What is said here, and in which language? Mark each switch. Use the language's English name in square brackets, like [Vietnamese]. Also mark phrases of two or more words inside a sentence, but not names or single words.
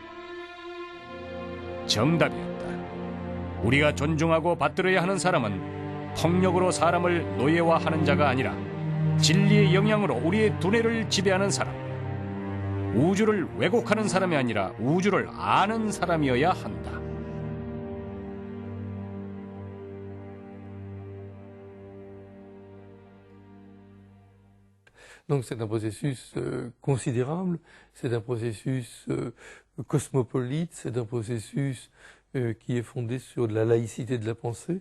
[Korean] 정답이었다. 우리가 존중하고 받들어야 하는 사람은 폭력으로 사람을 노예화하는 자가 아니라 진리의 영향으로 우리의 두뇌를 지배하는 사람, 우주를 왜곡하는 사람이 아니라 우주를 아는 사람이어야 한다. [French] Donc c'est un processus considérable, c'est un processus cosmopolite, c'est un processus qui est fondé sur de la laïcité de la pensée.